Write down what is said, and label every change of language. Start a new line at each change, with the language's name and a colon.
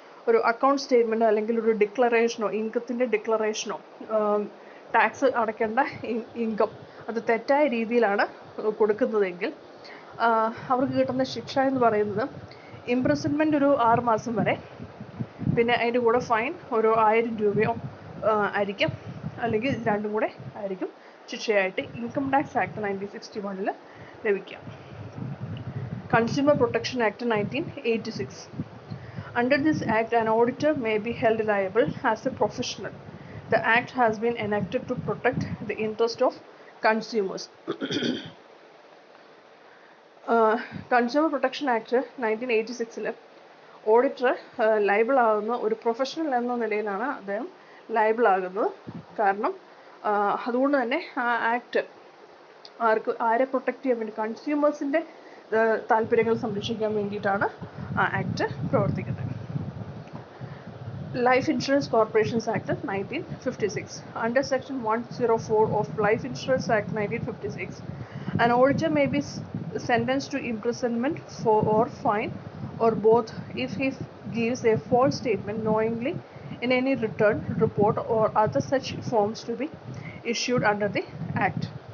Malayalam: ഒരു അക്കൗണ്ട് സ്റ്റേറ്റ്മെൻറ്റോ അല്ലെങ്കിൽ ഒരു ഡിക്ലറേഷനോ, ഇൻകത്തിൻ്റെ ഡിക്ലറേഷനോ, ടാക്സ് അടയ്ക്കേണ്ട ഇൻകം അത് തെറ്റായ രീതിയിലാണ് കൊടുക്കുന്നതെങ്കിൽ അവർക്ക് കിട്ടുന്ന ശിക്ഷ എന്ന് പറയുന്നത് ഇംപ്രിസൺമെൻറ്റ് ഒരു 6 മാസം വരെ, പിന്നെ അതിൻ്റെ കൂടെ ഫൈൻ ഒരു 1000 രൂപയോ ആയിരിക്കും, അല്ലെങ്കിൽ രണ്ടും കൂടെ ആയിരിക്കും ശിക്ഷയായിട്ട് ഇൻകം ടാക്സ് ആക്ട് 1961 ലഭിക്കുക.
English: Consumer protection act 1986. Under this act, an auditor may be held liable as a professional. The act has been enacted to protect the interest of consumers.
Malayalam: Consumer Protection Act 1986 auditor liable ആകുന്ന ഒരു professional എന്ന നിലയിലാണ് അദ്ദേഹം liable ആകുന്നത്. കാരണം അതുകൊണ്ട് തന്നെ ആ ആക്ട് ആരെ പ്രൊട്ടക്റ്റ് ചെയ്യാൻ വേണ്ടി, കൺസ്യൂമേഴ്സിൻ്റെ താല്പര്യങ്ങൾ സംരക്ഷിക്കാൻ വേണ്ടിയിട്ടാണ് ആ ആക്ട് പ്രവർത്തിക്കുന്നത്.
English: Life Insurance Corporations Act 1956. Under section 104 of Life Insurance Act 1956, an auditor may be sentenced to imprisonment or fine or both if he gives a false statement knowingly in any return, report or other such forms to be issued under the act.